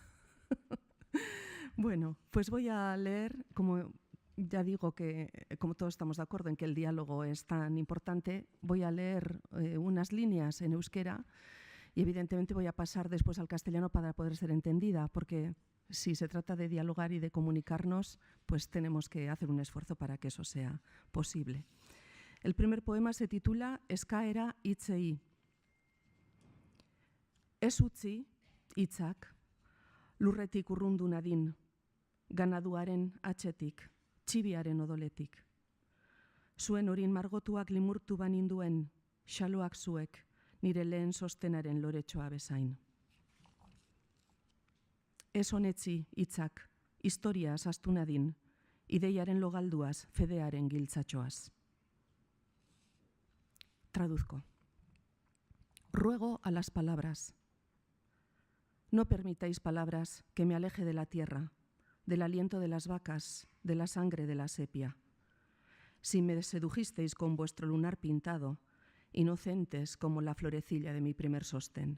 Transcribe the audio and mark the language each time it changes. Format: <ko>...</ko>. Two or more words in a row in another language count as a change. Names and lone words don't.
<es>Bueno, pues voy a leer, como ya digo que, como todos estamos de acuerdo en que el diálogo es tan importante, voy a leer unas líneas en euskera y evidentemente voy a pasar después al castellano para poder ser entendida, porque si se trata de dialogar y de comunicarnos, pues tenemos que hacer un esfuerzo para que eso sea posible. El primer poema se titula Eskaera hitzei.</es> <eu>Ez utzi hitzak lurretik urrundu nadin, ganaduaren atxetik, txibiaren odoletik. Zuen orin margotuak limurtu baninduen, xaloak zuek, nire lehen sostenaren loretxoa bezain. Ez honetzi hitzak, historia zaztu nadin, ideiaren logalduaz, fedearen giltzatxoaz.</eu> <es>Traduzco. Ruego a las palabras. No permitáis palabras que me aleje de la tierra, del aliento de las vacas, de la sangre de la sepia. Si me sedujisteis con vuestro lunar pintado, inocentes como la florecilla de mi primer sostén.</es>